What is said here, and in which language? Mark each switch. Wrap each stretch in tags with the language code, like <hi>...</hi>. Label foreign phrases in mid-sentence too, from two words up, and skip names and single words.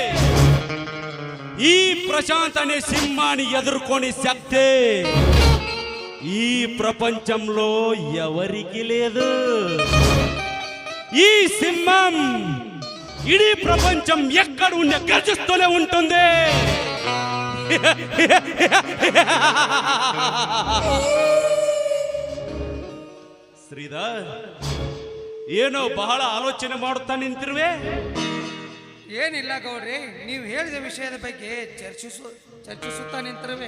<te>ఈ ప్రశాంత్ అనే సింహాన్ని ఎదుర్కొని శక్తి ఈ ప్రపంచంలో ఎవరికి లేదు. ఈ సింహం ఇడీ ప్రపంచం ఎక్కడ ఉన్న గర్జిస్తూనే ఉంటుంది.</te> <kn>ಶ್ರೀಧರ್, ಏನೋ ಬಹಳ ಆಲೋಚನೆ ಮಾಡುತ್ತಾ ನಿಂತಿರುವೆ. ಏನಿಲ್ಲ ಗೌಡ್ರಿ, ನೀವು ಹೇಳಿದ ವಿಷಯದ ಬಗ್ಗೆ ಚರ್ಚಿಸುತ್ತಾ ನಿಂತಿರುವೆ.</kn>